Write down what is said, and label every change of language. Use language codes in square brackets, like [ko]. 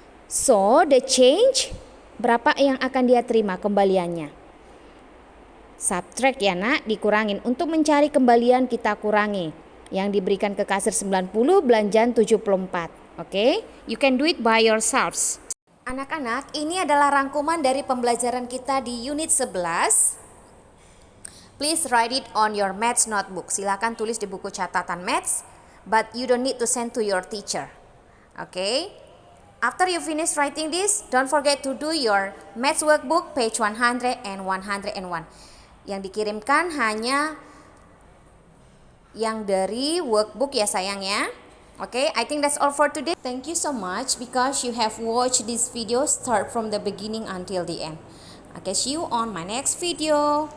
[en] So, the change, [id] berapa yang akan dia terima kembaliannya? Subtract ya nak, dikurangin. Untuk mencari kembalian kita kurangi. Yang diberikan ke kasir 90, belanjaan 74. [en] Oke, you can do it by yourselves. [id] Anak-anak, ini adalah rangkuman dari pembelajaran kita di unit 11. [en] Please write it on your maths notebook. [id] Silakan tulis di buku catatan maths, [en] but you don't need to send to your teacher. Okay? After you finish writing this, don't forget to do your maths workbook page 100 and 101. [id] Yang dikirimkan hanya yang dari workbook ya sayang ya. [en] Okay, I think that's all for today. Thank you so much because you have watched this video start from the beginning until the end. Okay, see you on my next video.